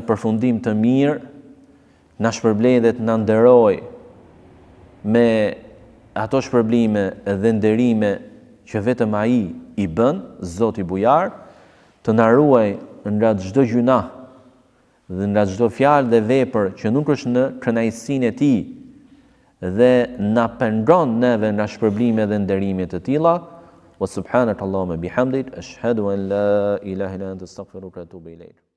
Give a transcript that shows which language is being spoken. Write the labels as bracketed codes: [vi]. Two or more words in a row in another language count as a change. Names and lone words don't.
[sq] përfundim të mirë, na shpërblej dhe të na nderoj me ato shpërblime dhe nderime që vetëm ai i bën, Zoti Bujar, të na ruaj nga çdo gjuna dhe nga çdo fjalë dhe vepër që nuk është në kënaqësinë e tij dhe na pengon neve nga shpërblime dhe nderime të tilla. [ar] وسبحانك اللهم بحمدك أشهد أن لا إله إلا أنت أستغفرك وأتوب إليك.